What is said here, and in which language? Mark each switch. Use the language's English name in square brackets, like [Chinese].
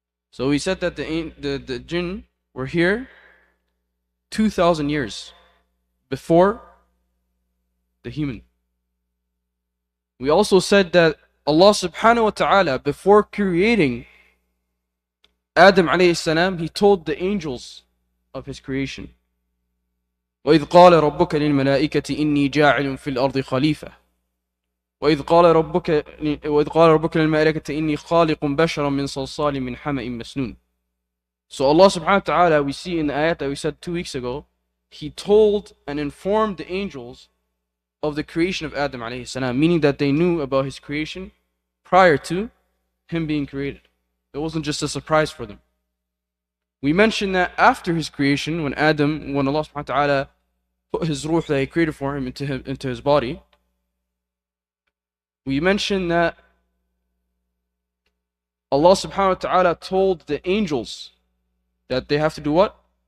[English] So we said that the jinn were here 2,000 years before the human. We also said that Allah subhanahu wa ta'ala, before creating Adam alayhi salam, He told the angels of His creation. [Arabic] وَإِذْ قَالَ رَبُّكَ لِلْمَلَائِكَةِ إِنِّي جَاعِلٌ فِي الْأَرْضِ خَلِيفَةً وإذ قال ربك للملائكة إني خالق بشرا من صلصال من حمأ مسنون. [English] So Allah subhanahu wa ta'ala, we see in the ayat that we said 2 weeks ago, He told and informed the angels of the creation of Adam alayhi salam, meaning that they knew about his creation prior to him being created. It wasn't just a surprise for them. We mentioned that after his creation, when Allah subhanahu wa ta'ala put his ruh that He created for him into his body, we mentioned that Allah subhanahu wa ta'ala told the angels that they have to do what?